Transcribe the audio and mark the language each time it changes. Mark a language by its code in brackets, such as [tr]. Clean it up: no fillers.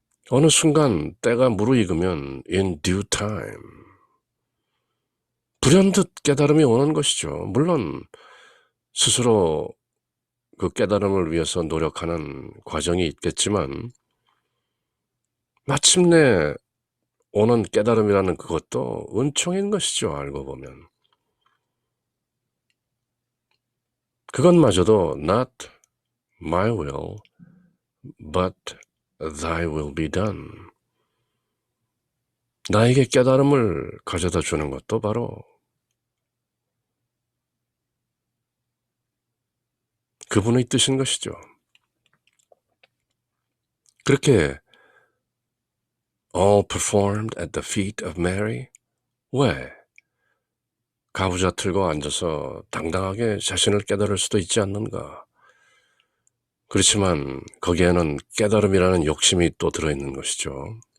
[ko] 어느 순간 때가 무르익으면 [en] in due time [ko] 불현듯 깨달음이 오는 것이죠. 물론 스스로 그 깨달음을 위해서 노력하는 과정이 있겠지만 마침내 오는 깨달음이라는 그것도 은총인 것이죠. 알고 보면 그것마저도 [en] not my will but thy will be done. [ko] 나에게 깨달음을 가져다 주는 것도 바로 그분의 뜻인 것이죠. 그렇게 [en] all performed at the feet of Mary. [ko] 왜? 가부좌 틀고 앉아서 당당하게 자신을 깨달을 수도 있지 않는가? 그렇지만 거기에는 깨달음이라는 욕심이 또 들어있는 것이죠.